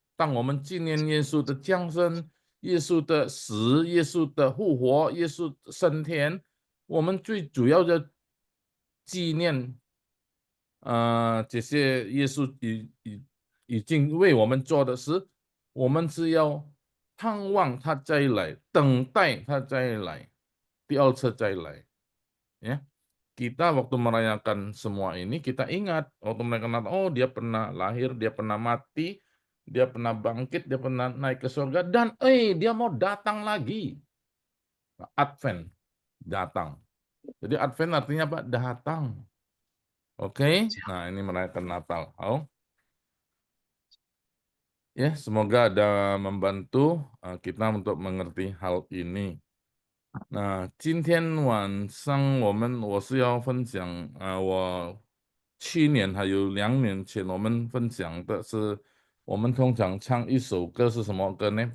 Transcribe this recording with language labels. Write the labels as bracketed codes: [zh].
[zh] 当我们纪念耶稣的降生、耶稣的死、耶稣的复活、耶稣升天，我们最主要的纪念这些耶稣已经为我们做的事，我们是要盼望他再来，等待他再来，第二次再来。 [id] Ya, kita waktu merayakan semua ini kita ingat waktu merayakan Natal, oh dia pernah lahir, dia pernah mati, dia pernah bangkit, dia pernah naik ke surga, dan dia mau datang lagi. Advent, datang. Jadi Advent artinya apa? Datang. Oke, nah ini merayakan Natal. Ya, semoga ada membantu kita untuk mengerti hal ini. [zh] 那今天晚上我是要分享我去年还有2年前我们分享的是，我们通常唱一首歌是什么歌呢？